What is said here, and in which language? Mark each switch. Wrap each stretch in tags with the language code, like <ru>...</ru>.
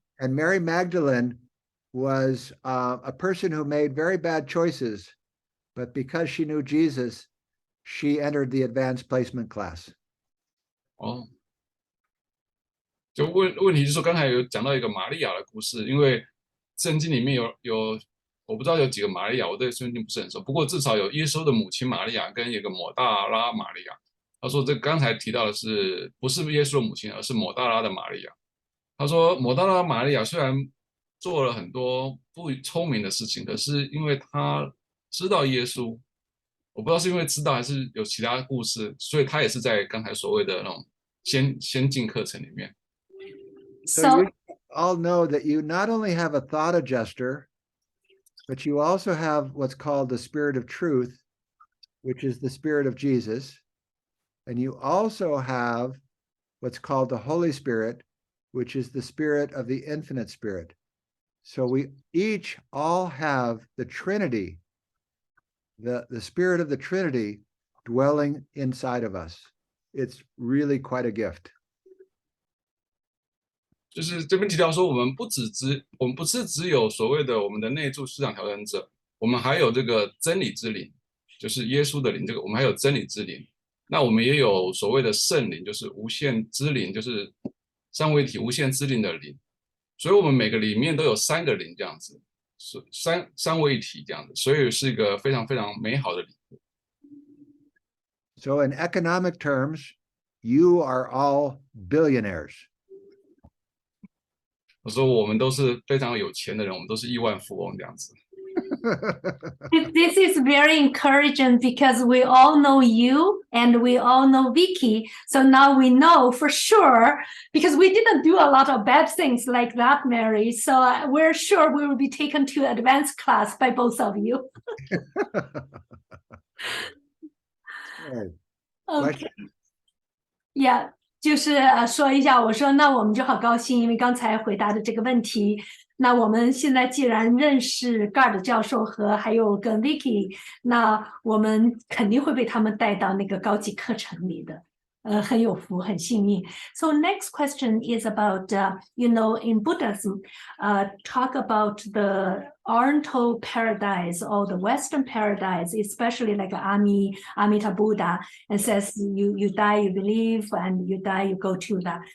<en>And Mary Magdalene was a person who made very bad choices, but because she knew Jesus, she entered the advanced placement class.</en> <zh>哦，就问题就是说，刚才有讲到一个玛利亚的故事，因为圣经里面有我不知道有几个玛利亚，我对圣经不是很熟，不过至少有耶稣的母亲玛利亚跟一个抹大拉玛利亚。他说这刚才提到的是不是耶稣的母亲，而是抹大拉的玛利亚。他说抹大拉玛利亚虽然做了很多不聪明的事情，可是因为他知道耶稣，我不知道是因为知道还是有其他故事，所以他也是在刚才所谓的那种先进课程里面。</zh> <en>So you all know that you not only have a thought adjuster, but you also have what's called the Spirit of Truth, which is the Spirit of Jesus. And you also have what's called the Holy Spirit, which is the Spirit of the Infinite Spirit. So we each all have the Trinity, the Spirit of the Trinity dwelling inside of us. It's really quite a gift.</en> <zh>就是这边提到说，我们不是只有所谓的我们的内住思想调整者，我们还有这个真理之灵，就是耶稣的灵，这个我们还有真理之灵。那我们也有所谓的圣灵，就是无限之灵，就是三位一体无限之灵的灵。所以我们每个里面都有三个灵这样子，三位一体这样子，所以是一个非常非常美好的礼物。</zh> <en>So in economic terms, you are all billionaires.</en> <zh>我说我们都是非常有钱的人，我们都是亿万富翁这样子。</zh> <en>This is very encouraging because we all know you and we all know Vicky. So now we know for sure, because we didn't do a lot of bad things like that, Mary. So we're sure we will be taken to advanced class by both of you. Okay. Yeah.</en> <zh>就是说一下，我说那我们就好高兴，因为刚才回答的这个问题。那我们现在既然认识 Gard 教授和还有跟 Vicky， 那我们肯定会被他们带到那个高级课程里的。很有福，很幸运。</zh> <en>So next question is about, in Buddhism, talk about the Oriental paradise or the Western paradise, especially like Amita Buddha, and says you die, you believe, and you die, you go to that.</en>